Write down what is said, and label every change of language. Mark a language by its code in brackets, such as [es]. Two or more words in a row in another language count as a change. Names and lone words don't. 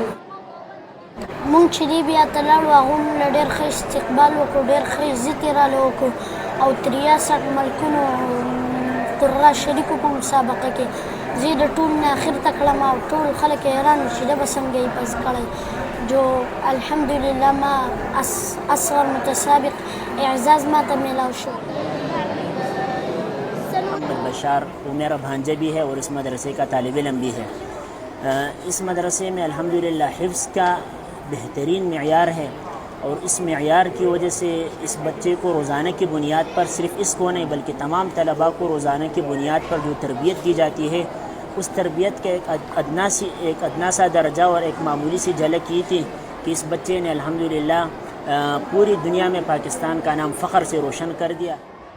[ps] مونږ چې لیبیا ته لاړو هغو مونږ له ډېر ښه استقبال وکړو، ډېر ښه عزت یې راله وکړو او 63 ملکونو قرا شریکو په مسابقه کې. زه د ټول نه اخر ته کړم او ټول خلک حیران وو چې ده به څنګه حفظ کړی. جو الحمدلله ما اصغر متسابق اعزاز ما ته میلاو شو. [ur] محمد بشار وہ میرا بھانجا بھی ہے اور اس مدرسے کا طالب علم بھی ہے. اس مدرسے میں الحمدللہ حفظ کا بہترین معیار ہے اور اس معیار کی وجہ سے اس بچے کو روزانہ کی بنیاد پر صرف اس کو نہیں بلکہ تمام طلباء کو روزانہ کی بنیاد پر جو تربیت دی جاتی ہے اس تربیت کا ایک ادنا سا درجہ اور ایک معمولی سی جھلک کی تھی کہ اس بچے نے الحمدللہ پوری دنیا میں پاکستان کا نام فخر سے روشن کر دیا.